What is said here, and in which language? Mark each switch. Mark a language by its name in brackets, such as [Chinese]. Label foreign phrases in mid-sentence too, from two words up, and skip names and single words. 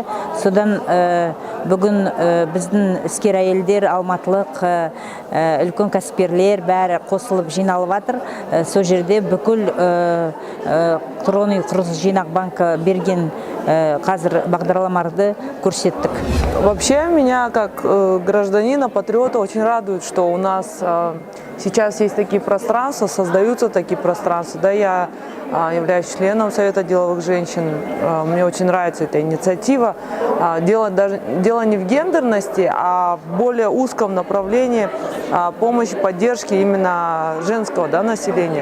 [Kazakh] Содан бүгін біздің іскер әйелдер, алматылық үлкен кәсіпкерлер бәрі қосылып жиналып жатыр. Сол жерде бүкіл Тұрғын үй құрылыс жинақ банкі берген қазір бағдарламаларды көрсеттік. [Russian] Вообще меня как гражданина, патриота очень радует, что у нас сейчас есть такие пространства, создаются такие пространства. Да, я являюсь членом Совета деловых женщин. Мне очень нравится эта инициатива. Дело не в гендерности, а в более узком направлении помощи, поддержки именно женского, да, населения.